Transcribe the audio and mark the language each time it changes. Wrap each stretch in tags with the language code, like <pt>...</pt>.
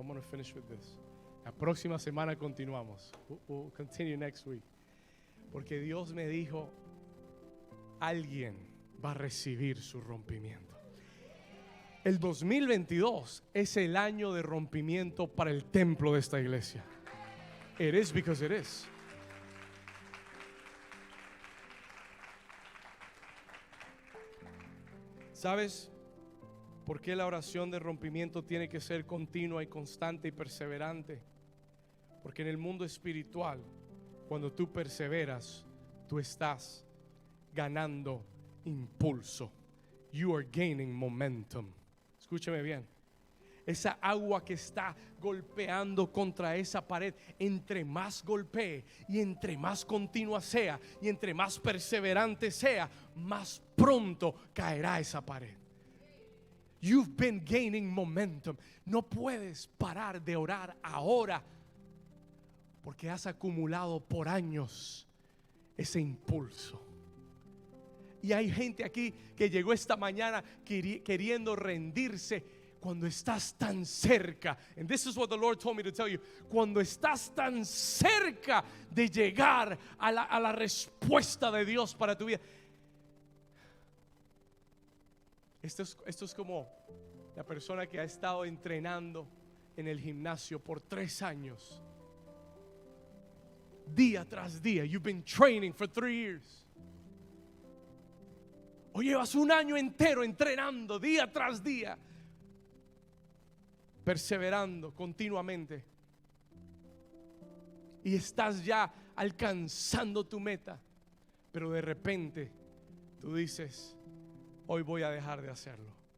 <en>I'm going to finish with this.</en> <es>La próxima semana continuamos.</es> <en>We'll continue next week.</en> <es>Porque Dios me dijo, alguien va a recibir su rompimiento. El 2022 es el año de rompimiento para el templo de esta iglesia.</es> <en>It is because it is.</en> <es>¿Sabes por qué la oración de rompimiento tiene que ser continua y constante y perseverante? Porque en el mundo espiritual, cuando tú perseveras, tú estás ganando impulso.</es> <en>You are gaining momentum.</en> <es>Escúcheme bien. Esa agua que está golpeando contra esa pared, entre más golpee y entre más continua sea y entre más perseverante sea, más pronto caerá esa pared.</es> <en>You've been gaining momentum.</en> <es>No puedes parar de orar ahora, porque has acumulado por años ese impulso. Y hay gente aquí que llegó esta mañana queriendo rendirse cuando estás tan cerca.</es> <en>And this is what the Lord told me to tell you.</en> <es>Cuando estás tan cerca de llegar a la respuesta de Dios para tu vida. Esto es como la persona que ha estado entrenando en el gimnasio por 3 años. Día tras día.</es> <en>You've been training for 3 years.</en> <es>O llevas 1 año entero entrenando día tras día, perseverando continuamente, y estás ya alcanzando tu meta, pero de repente tú dices, hoy voy a dejar de hacerlo.</es>